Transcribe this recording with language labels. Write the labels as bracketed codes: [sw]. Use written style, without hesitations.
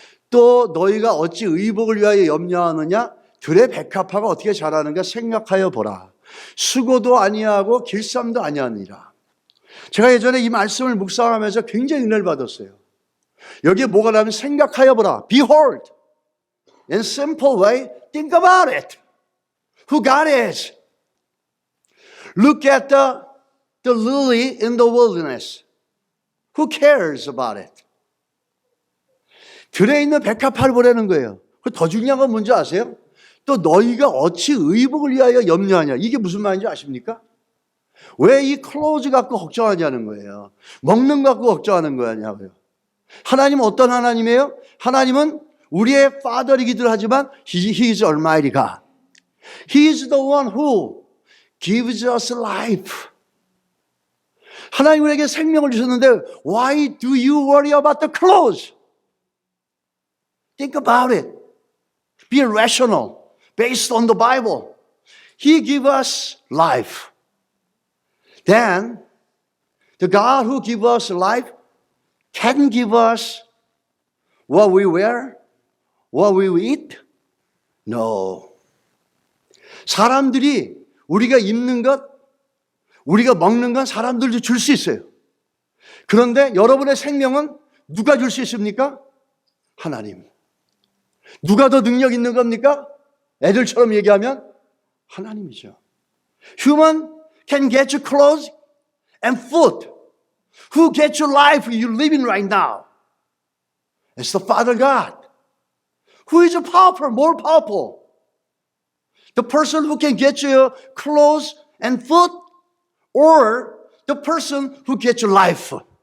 [ko] 또 너희가 어찌 의복을 위하여 염려하느냐? 들의 백합화가 어떻게 자라는가 생각하여 보라. 수고도 아니하고 길쌈도 아니하니라. 제가 예전에 이 말씀을 묵상하면서 굉장히 은혜를 받았어요. 여기에 뭐가 나오면 생각하여 보라. [en] Behold, in simple way, think about it. Who God is. Look at the lily in the wilderness. Who cares about it? [ko] 들에 있는 백합화를 보라는 거예요. 더 중요한 건 뭔지 아세요? 또 너희가 어찌 의복을 위하여 염려하냐. 이게 무슨 말인지 아십니까? 왜 이 클로즈 갖고 걱정하냐는 거예요. 먹는 거 갖고 걱정하는 거냐고요. 하나님은 어떤 하나님이에요? 하나님은 우리의 Father이기도 하지만 [en] He is Almighty God. He is the one who gives us life. [ko] 하나님 우리에게 생명을 주셨는데 [en] Why do you worry about the clothes? Think about it. Be rational. Based on the Bible. He gives us life. Then, the God who gives us life can give us what we wear, what we eat? No. [ko] 사람들이 우리가 입는 것, 우리가 먹는 건 사람들도 줄 수 있어요. 그런데 여러분의 생명은 누가 줄 수 있습니까? 하나님. 누가 더 능력 있는 겁니까? 애들처럼 얘기하면 하나님이죠. [en] Human can get you clothes and food. Who gets you life you're living right now? It's the Father God. Who is powerful, more powerful? The person who can get you clothes and food, or the person who gets you life?